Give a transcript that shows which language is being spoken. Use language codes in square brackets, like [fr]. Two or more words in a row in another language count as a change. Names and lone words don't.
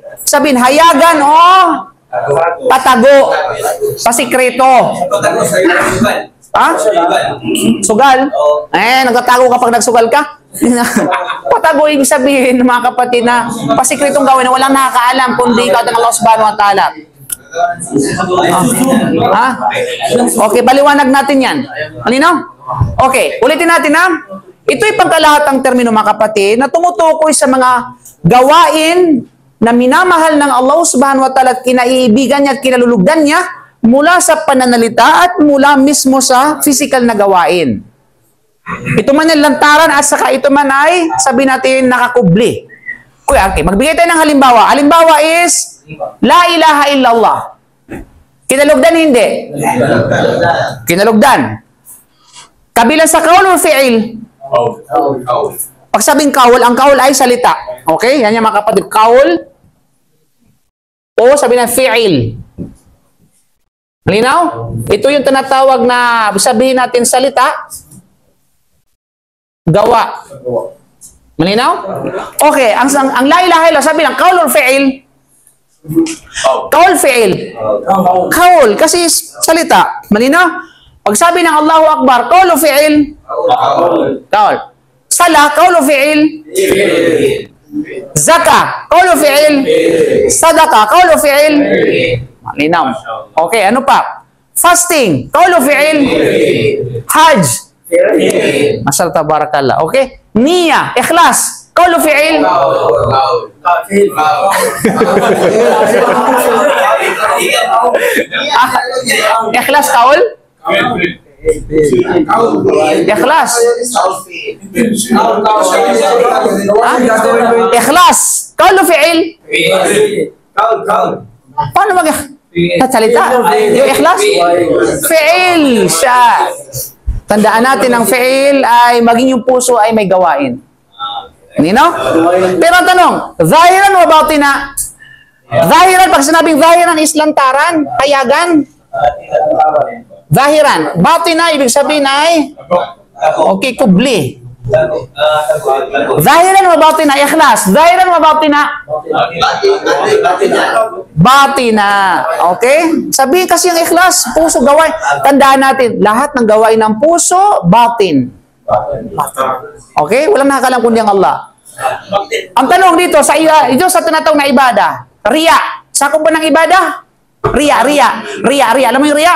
[tl] Sabihin, hayagan o patago, pasikreto. Ha? Sugal? Nagtatago kapag nagsugal ka? Patago, ibig sabihin, mga kapatid, na pasikretong gawin na walang nakakaalam kundi ikaw ng [ar] Allah subhanahu wa ta'ala. [tl] Ha? Okay, paliwanag natin yan. Malinaw? Okay, ulitin natin ha. Ito'y pangkalahatang termino mga kapatid na tumutukoy sa mga gawain na minamahal ng [ar] Allah subhanahu wa ta'ala [tl] at kinaiibigan niya at kinalulugdan niya mula sa pananalita at mula mismo sa physical na gawain. Ito man ay lantaran at saka ito man ay, sabi natin, nakakubli. Kuya, okay, magbigay tayo ng halimbawa. Halimbawa is, [ar] La ilaha illallah. [tl] Kinalugdan hindi? Kinalugdan. Kabilang sa kaul o fi'il? Pag sabing kaul, ang kaul ay salita. Okay? Yan yung mga kapatid. Kaul o sabi na fi'il. Malinaw? Ito yung tinatawag na sabihin natin salita, gawa. Malinaw? Okay, ang [ar] la ilaha illallah, [tl] sabi lang, kaul or fi'il? [ar] Kaul fi'il. [tl] Kaul, kasi salita. Malinaw? Pag sabi ng [ar] Allahu Akbar, [tl] kaul o fi'il? Kaul. Sala, kaul o fi'il? Zaka, kaul o fi'il? Sadaka, kaul o fi'il? Malinaw. Okay, ano pa? Fasting, kaul o fi'il? Hajj. [ar] Masya tabarakallah. [tl] Okay? Niya, ikhlas, kaul o fi'il? Ikhlas, kaul? Ikhlas. Ikhlas, kaul o fi'il? Paano mag-salita? Yung ikhlas? Fi'il siya. Tandaan natin ang fi'il ay maging yung puso ay may gawain. Nino? Pero ang tanong, zahiran o batina? Zahiran, pag sinabing zahiran is lantaran, payagan. Zahiran. Batina, ibig sabihin ay okay, kubli. Zahiran o batina? Ikhlas. Zahiran o batina? Batina. Okay? Sabihin kasi yung ikhlas, puso, gawain. Tandaan natin, lahat ng gawain ng puso, batin. Okay? Walang nakakalam kundi ang Allah. Ang tanong dito, sa tinatawag na ibada, riya. Sakop ba ng ibada? Riya. Alam mo yung riya?